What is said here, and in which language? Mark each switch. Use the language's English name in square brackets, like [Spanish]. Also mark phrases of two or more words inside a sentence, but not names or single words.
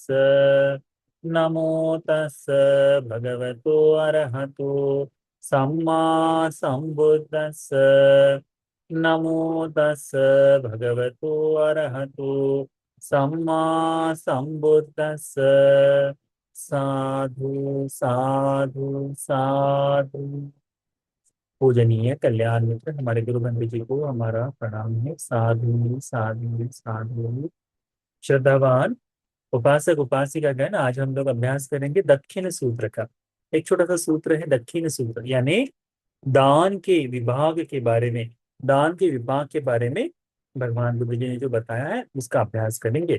[Pali] नमो तस् भगवतो अरहतो सम्मा सम्बुद्धस्स। नमो तस् भगवतो अरहतो सम्मा सम्बुद्धस्स। साधु साधु साधु। [Hindi] पूजनीय कल्याण मित्र हमारे गुरु बंधु जी को हमारा प्रणाम है। [Pali] साधु साधु साधु। [Hindi] श्रद्धावान उपासक उपासिका गण, आज हम लोग अभ्यास करेंगे दक्षिण सूत्र का। एक छोटा सा सूत्र है दक्षिण सूत्र, यानी दान के विभाग के बारे में, दान के विभाग के बारे में भगवान बुद्ध जी ने जो बताया है उसका अभ्यास करेंगे।